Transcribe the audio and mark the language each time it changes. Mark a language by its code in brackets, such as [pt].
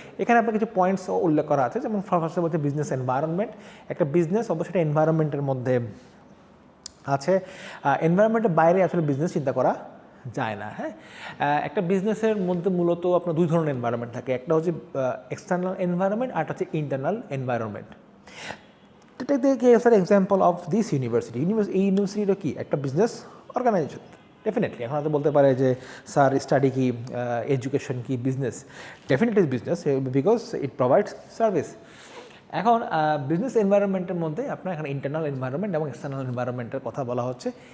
[bn] এখানে আপনার কিছু পয়েন্টস উল্লেখ করা আছে, যেমন ফার্স্টে বলছে বিজনেস এনভায়রনমেন্ট। একটা বিজনেস অবশ্যই একটা এনভায়রনমেন্টের মধ্যে আছে, এনভায়রনমেন্টের বাইরে আসলে বিজনেস চিন্তা করা যায় না। হ্যাঁ, একটা বিজনেসের মধ্যে মূলত আপনার 2 ধরনের এনভায়রনমেন্ট থাকে, একটা হচ্ছে এক্সটার্নাল এনভায়রনমেন্ট, আর একটা হচ্ছে internal environment. [en] Take the case for example of this university. [bn] এই ইউনিভার্সিটিটা কি একটা বিজনেস অর্গানাইজেশন, ডেফিনেটলি। এখন হয়তো বলতে পারে যে স্যার স্টাডি কি, এডুকেশন কি, business? Definitely business, [en] Because it provides service. [bn] এখন বিজনেস এনভায়রনমেন্টের মধ্যে আপনার এখানে ইন্টারনাল এনভায়রনমেন্ট এবং এক্সটার্নাল এনভায়রনমেন্টের কথা বলা হচ্ছে।